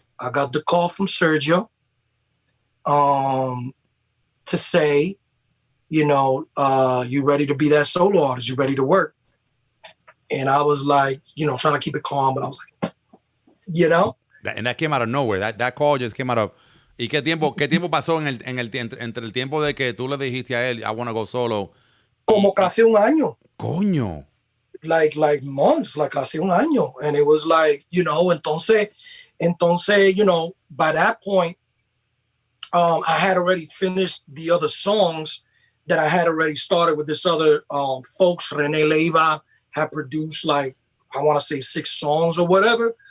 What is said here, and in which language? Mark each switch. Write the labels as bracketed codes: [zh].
[en] from Sergio to say, you know, you ready to be that solo artist? You ready to work? And I was like, you know, trying to keep it calm, but I was like, you know. And that came out of nowhere. That call just came out of. [es] ¿Y qué tiempo pasó entre el tiempo de que tú le dijiste a él, [en] I want to go solo? [es] Como casi un año. Coño. [en] Like months, like [es] casi un año. [en] And it was like, you know, entonces, you know, by that point, I had already finished the other songs that I had already started with this other folks. Rene Leiva had produced like, I want to say 6 songs or whatever.